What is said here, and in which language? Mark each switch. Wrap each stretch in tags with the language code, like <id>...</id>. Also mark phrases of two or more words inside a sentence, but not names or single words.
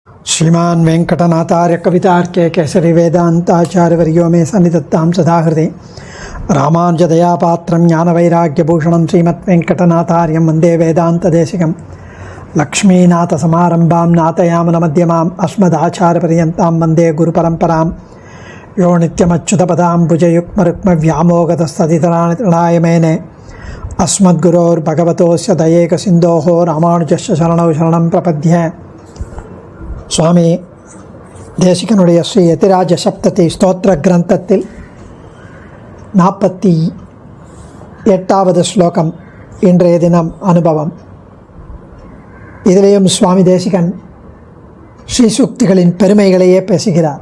<sa>श्रीमान् वेंकटनाथार्य कवितार्के केसरी वेदांताचार्यवर्यो मे सन्निधत्तां सदा हृदे रामानुजदयापात्रं ज्ञानवैराग्यभूषणं श्रीमद्वेंकटनाथार्यं वन्दे वेदान्तदेशिकं लक्ष्मीनाथसमारम्भां नाथयामनमध्यमाम् अस्मदाचार्यपर्यन्तां वन्दे गुरुपरम्परां यो नित्यमच्युतपदाम्बुजयुग्मरुक्मव्यामोगतस्तदितराणि तृणाय अस्मद्गुरोर्भगवतोस्य दयैकसिन्धोः रामानुजस्य शरणौ शरणं प्रपद्ये.</sa> <ta>சுவாமி தேசிகனுடைய ஸ்ரீ யதிராஜ சப்ததி ஸ்தோத்திர கிரந்தத்தில் 48வது ஸ்லோகம் இன்றைய தினம் அனுபவம். இதிலேயும் சுவாமி தேசிகன் ஸ்ரீ சூக்திகளின் பெருமைகளையே பேசுகிறார்.</ta>